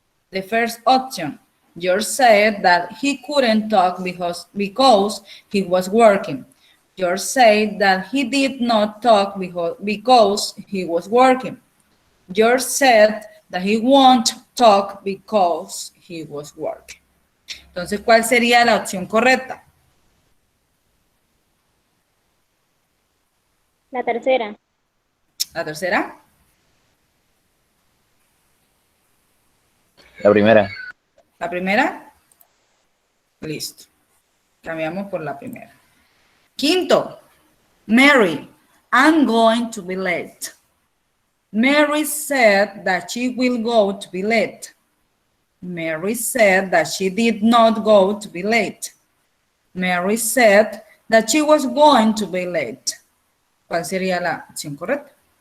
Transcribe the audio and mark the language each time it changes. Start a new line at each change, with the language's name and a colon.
English: The first option. George said that he couldn't talk because he was working. George said that he did not talk because he was working. George said that he won't talk because he was working.
Spanish: Entonces, ¿cuál sería la opción correcta? La tercera. ¿La tercera? La primera. ¿La primera? Listo. Cambiamos por la primera. Quinto.
English: Mary, I'm going to be late. Mary said that she will go to be late. Mary said that she did not go to be late. Mary said that she was going to be late.
Spanish: ¿Cuál sería la opción correcta?